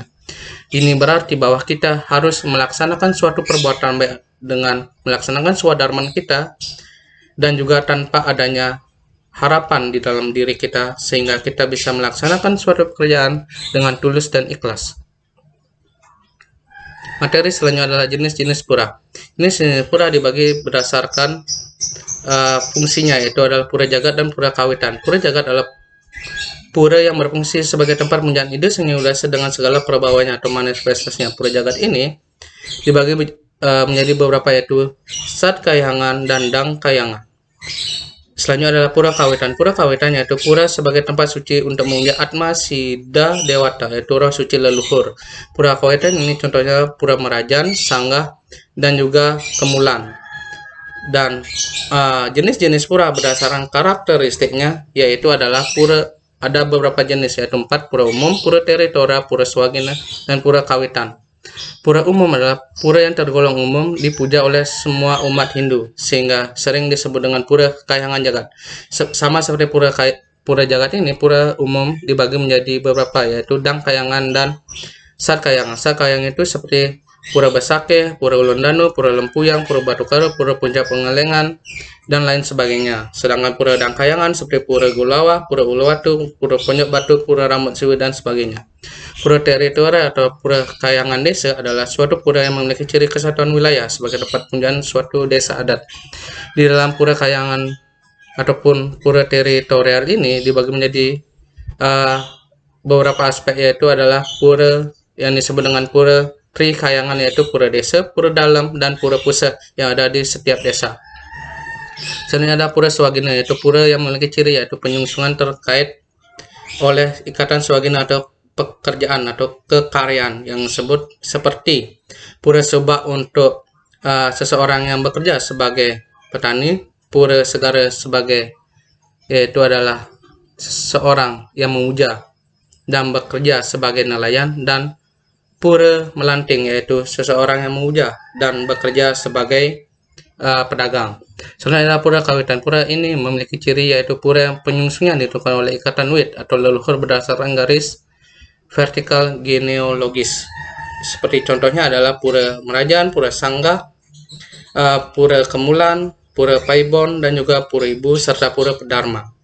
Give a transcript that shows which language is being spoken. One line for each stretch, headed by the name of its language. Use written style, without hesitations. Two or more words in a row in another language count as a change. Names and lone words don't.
Indonesian: Ini berarti bahwa kita harus melaksanakan suatu perbuatan baik dengan melaksanakan swadharma kita dan juga tanpa adanya harapan di dalam diri kita, sehingga kita bisa melaksanakan suatu pekerjaan dengan tulus dan ikhlas. Materi selanjutnya adalah jenis-jenis pura. Jenis-jenis pura dibagi berdasarkan fungsinya, yaitu adalah pura jagat dan pura kawitan. Pura jagat adalah pura yang berfungsi sebagai tempat penjagaan ide seni udasa dengan segala perbawanya atau manifestasinya. Pura jagat ini dibagi menjadi beberapa, yaitu sat kayangan dan dang kayangan. Selanjutnya adalah pura kawitan. Pura kawitan yaitu pura sebagai tempat suci untuk memuja Atma Siddha Dewata, yaitu roh suci leluhur. Pura kawitan ini contohnya pura Merajan, Sanggah, dan juga Kemulan. Dan jenis-jenis pura berdasarkan karakteristiknya, yaitu adalah pura, ada beberapa jenis, yaitu 4: pura umum, pura teritora, pura swagina, dan pura kawitan. Pura umum adalah pura yang tergolong umum, dipuja oleh semua umat Hindu, sehingga sering disebut dengan pura kayangan jagat. Sama seperti pura jagat ini, pura umum dibagi menjadi beberapa, yaitu dang kayangan dan sat kayangan. Sat kayangan itu seperti pura Basake, pura Ulundanu, pura Lempuyang, pura Batukara, pura Puncak Pengalengan, dan lain sebagainya. Sedangkan pura Dangkayangan seperti pura Gulawa, pura Uluwatu, pura Ponyok Batu, pura Rambut Siwi, dan sebagainya. Pura teritori atau pura kayangan desa adalah suatu pura yang memiliki ciri kesatuan wilayah sebagai tempat penjagaan suatu desa adat. Di dalam pura kayangan ataupun pura teritorial ini dibagi menjadi beberapa aspek, yaitu adalah pura yang disebut dengan pura Tri Kayangan, yaitu pura desa, pura dalam, dan pura pusat yang ada di setiap desa. Selanjutnya ada pura swagina, yaitu pura yang memiliki ciri yaitu penyungsungan terkait oleh ikatan swagina atau pekerjaan atau kekaryaan yang disebut seperti pura soba untuk seseorang yang bekerja sebagai petani, pura segara sebagai yaitu adalah seseorang yang memuja dan bekerja sebagai nelayan, dan pura melanting yaitu seseorang yang memuja dan bekerja sebagai pedagang. Selanjutnya pura kawitan. Pura ini memiliki ciri yaitu pura yang penyungsunnya ditentukan oleh ikatan wit atau leluhur berdasarkan garis vertikal genealogis. Seperti contohnya adalah pura Merajan, pura Sanggah, pura Kemulan, pura Paibon, dan juga pura Ibu serta pura Dharma.